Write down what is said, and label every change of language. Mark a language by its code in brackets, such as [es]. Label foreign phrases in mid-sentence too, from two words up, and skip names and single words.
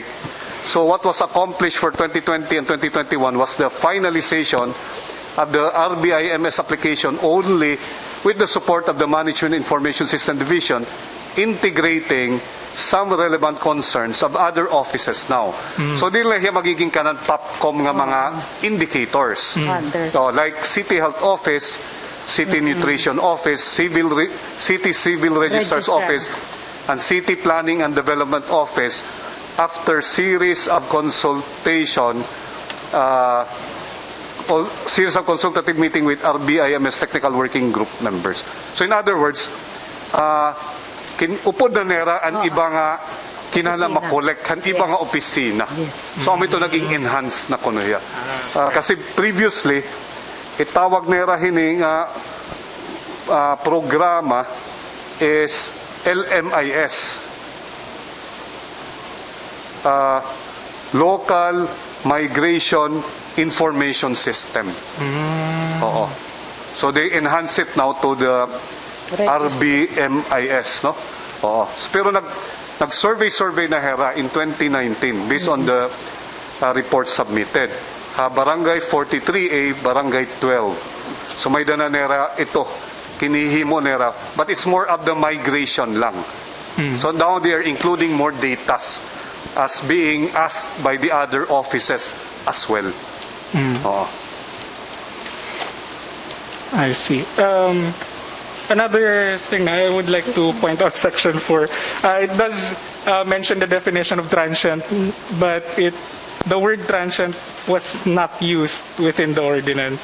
[en] So what was accomplished for 2020 and 2021 was the finalization of the RBIMS application only with the support of the Management Information System Division, integrating some relevant concerns of other offices now. [tl] So di lang yung magiging kanan Popcom nga mga indicators. [en] Others. So, like City Health Office, City Nutrition Office, City Civil Registrar's Registrar. Office, and City Planning and Development Office, after series of consultation, series of consultative meeting with RBIMS Technical Working Group members. So in other words, [war] upod na nera ang iba nga kinala Opisina. makolek kan iba nga opisina. [en] Yes. [tl] So ito naging enhanced na kuno ya. [war] Kasi previously itawag nera hini nga programa is LMIS. [en] Local Migration Information System. Oo. So they enhance it now to the RBMIS, no? Oo. [war] Pero nag-survey na hera in 2019 [en] based on the report submitted. [war] Barangay 43A, Barangay 12. So may dana nera ito, kinihimo nera, [en] but it's more of the migration lang. So now they are including more data as being asked by the other offices as well. Oo. I see. Another thing I would like to point out, Section 4, it does mention the definition of transient, but the word transient was not used within the ordinance.